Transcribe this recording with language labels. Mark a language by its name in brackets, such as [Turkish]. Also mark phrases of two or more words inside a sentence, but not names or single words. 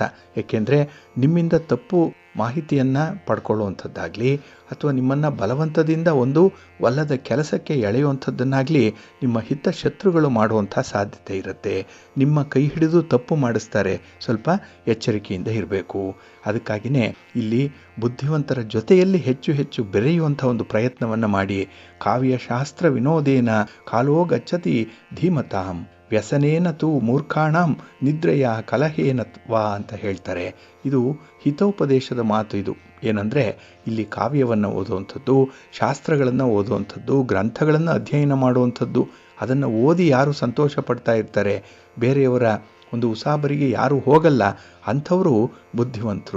[Kannada] ಏಕೆಂದರೆ ನಿಮ್ಮಿಂದ ತಪ್ಪು ಮಾಹಿತಿಯನ್ನು ಪಡ್ಕೊಳ್ಳುವಂಥದ್ದಾಗಲಿ ಅಥವಾ ನಿಮ್ಮನ್ನು ಬಲವಂತದಿಂದ ಒಂದು ವಲ್ಲದ ಕೆಲಸಕ್ಕೆ ಎಳೆಯುವಂಥದ್ದನ್ನಾಗಲಿ ನಿಮ್ಮ ಹಿತಶತ್ರುಗಳು ಮಾಡುವಂಥ ಸಾಧ್ಯತೆ ಇರುತ್ತೆ. ನಿಮ್ಮ ಕೈ ಹಿಡಿದು ತಪ್ಪು ಮಾಡಿಸ್ತಾರೆ, ಸ್ವಲ್ಪ ಎಚ್ಚರಿಕೆಯಿಂದ ಇರಬೇಕು. ಅದಕ್ಕಾಗಿಯೇ ಇಲ್ಲಿ ಬುದ್ಧಿವಂತರ ಜೊತೆಯಲ್ಲಿ ಹೆಚ್ಚು ಹೆಚ್ಚು ಬೆರೆಯುವಂಥ ಒಂದು ಪ್ರಯತ್ನವನ್ನು ಮಾಡಿ. [Sanskrit] ಕಾವ್ಯಶಾಸ್ತ್ರ ವಿನೋದೇನ ಕಾಲೋ ಗಚ್ಚತಿ ಧೀಮತಾಂ ವ್ಯಸನೇನ ತು ಮೂರ್ಖಾಣಂ ನಿದ್ರೆಯ ಕಲಹೇನ ವಾ [Kannada] ಅಂತ ಹೇಳ್ತಾರೆ. ಇದು ಹಿತೋಪದೇಶದ ಮಾತು. ಇದು ಏನಂದರೆ ಇಲ್ಲಿ ಕಾವ್ಯವನ್ನು ಓದುವಂಥದ್ದು, ಶಾಸ್ತ್ರಗಳನ್ನು ಓದುವಂಥದ್ದು, ಗ್ರಂಥಗಳನ್ನು ಅಧ್ಯಯನ ಮಾಡುವಂಥದ್ದು, ಅದನ್ನು ಓದಿ ಯಾರು ಸಂತೋಷ ಪಡ್ತಾ ಇರ್ತಾರೆ, ಬೇರೆಯವರ ಒಂದು ಉಸಾಬರಿಗೆ ಯಾರು ಹೋಗಲ್ಲ, ಅಂಥವರು ಬುದ್ಧಿವಂತರು.